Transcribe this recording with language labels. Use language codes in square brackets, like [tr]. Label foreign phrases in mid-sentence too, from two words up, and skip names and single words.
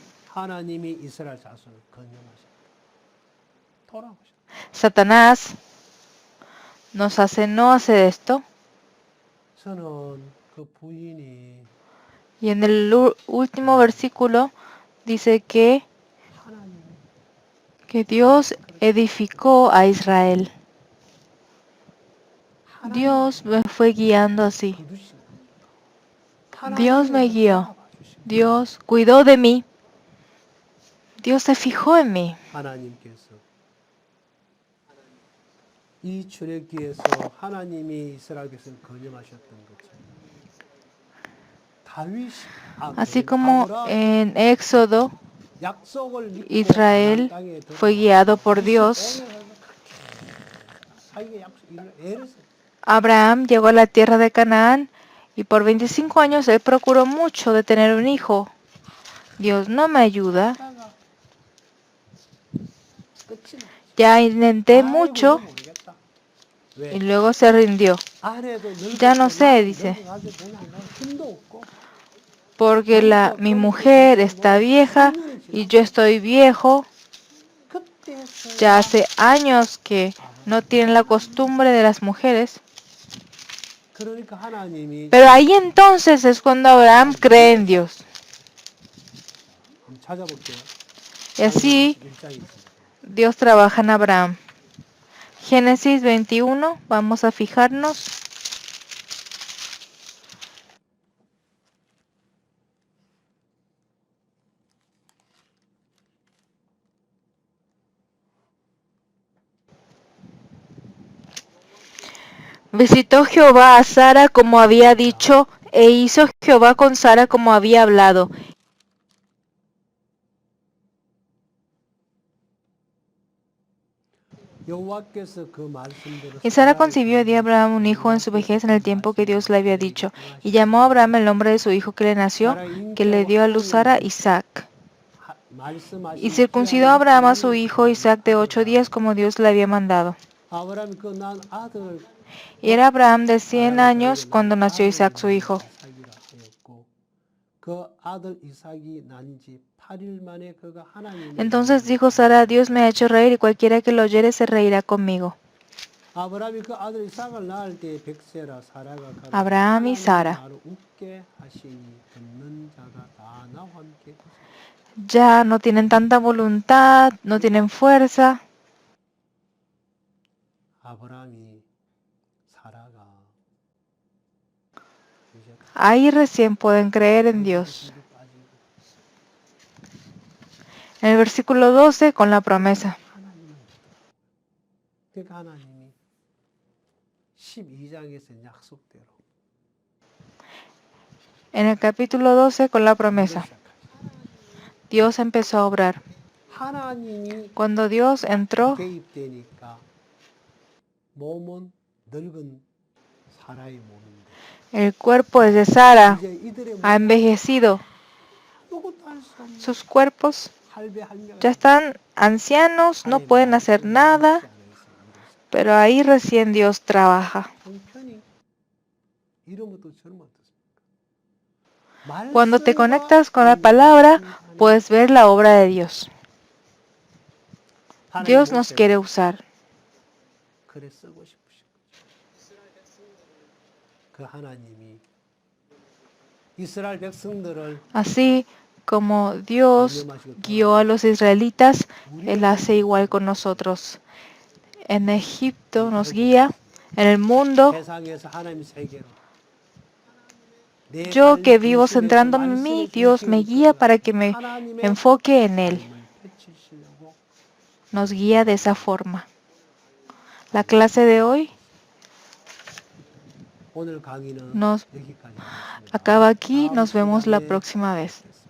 [es] Satanás nos hace no hacer esto Y en el último versículo dice que [ko] 하나님이 [es] Dios edificó a Israel. Dios me fue guiando así. [ko] 거두신 [es] Dios me [ko] 하나님께서 [es] guió. [ko] 바라봐 주신 [es] Dios cuidó de mí. Dios se fijó en mí. [ko] 하나님께서 이 출애굽기에서 하나님이 이스라엘 백성을 건념하셨던 것처럼 다윗이 [es] Así como [ko] 아브라함이 [es] en Éxodo, [ko] 약속을 믿고 [es] Israel [ko] 가나안 땅에 [es] fue [ko] 들어가 [es] guiado por Dios. [ko] 25년을 자기가 약속 애를 써. [es] Abraham llegó a la tierra de Canaán y por 25 años él procuró mucho de tener un hijo. Dios no me ayuda. [ko] 하다가 끝이 나. [es] Ya intenté [ko] 아이고, [es] mucho [ko] 이거 모르겠다. [es] y [ko] 왜? [es] luego se rindió. [ko] 아내도 [es] Ya no [ko] 늙었고 [es] sé, [ko] 나도 [es] dice. [ko] 늙어가지고 그냥 힘도 없고 [es] Porque mi [ko] 그러니까 [es] mujer [ko] 그렇게 [es] está [ko] 뭐 [es] vieja [ko] 10년이 [es] y yo [ko] 지났어. [es] estoy viejo. Ya [ko] 그때서야 [es] hace años que no tienen la costumbre de las mujeres. [ko] 그러니까 하나님이 [es] Pero ahí entonces es cuando Abraham cree en Dios. [ko] 한번 찾아볼게요. [es] Y así [ko] 1장에 있습니다. [es] Dios trabaja en Abraham. Génesis 21, vamos a fijarnos. Visitó Jehová a Sara como había dicho, e hizo Jehová con Sara como había hablado. [ko] 여호와께서 그 말씀대로 [es] Y Sara [ko] 사라를 [es] concibió de Abraham un hijo en su vejez en el tiempo que Dios le había dicho. Y llamó a Abraham el nombre de su hijo que le nació, que le dio a luz Sara, Isaac. Y circuncidó a Abraham a su hijo Isaac de 8 días como Dios le había mandado. [ko] 아브라함이 그 난 아들 [es] Y era Abraham de 100 años cuando nació Isaac su hijo. [ko] 이삭이라 하였고 그 아들 이삭이 난지 8일 만에 그가 하나님의 [es] Entonces dijo Sara, Dios me ha hecho reír y cualquiera que lo oyere se reirá conmigo. [ko] 아브라함이 그 아들 이삭을 낳을 때 백세라 사라가 가라 [es] Abraham y Sara. [ko] 나를 웃게 하시니 듣는 자가 다 나와 함께 [es] Ya no tienen tanta voluntad, no tienen fuerza. [ko] 아브라함이 사라가 이제 [es] Ahí recién pueden creer en Dios. [ko] 빠지고 [es] En el versículo 12 con la promesa. [ko] 하나님을 그러니까 하나님이 12장에서 약속대로 [es] En el capítulo 12 con la promesa. Dios empezó a obrar. [ko] 하나님이 [es] Cuando Dios entró, [ko] 개입되니까 몸은 늙은 사라의 몸인데 [es] el cuerpo de Sara [ko] 이제 이들의 [es] ha envejecido. [ko] 아무것도 할 수 없는 [es] Sus cuerpos [ko] 할배할매가 [es] ya están ancianos, no pueden hacer nada, pero ahí recién Dios trabaja. [ko] 형편이 이러면 또 저러면 [es] Cuando te conectas con la palabra, puedes ver la obra de Dios. Dios nos quiere usar. [ko] 그래 쓰고 싶으신 거죠. 그 하나님이 이스라엘 백성들을 [es] Así como Dios guió a los israelitas, Él hace igual con nosotros. En Egipto nos guía, en el mundo. [ko] 세상에서 하나님 세계로 [es] Yo que vivo centrándome en mí, Dios me guía para que me enfoque en Él. Nos guía de esa forma. La clase de hoy [ko] 오늘 강의는 [es] nos [ko] 여기까지 하겠습니다. [es] acaba aquí. Nos vemos la próxima vez.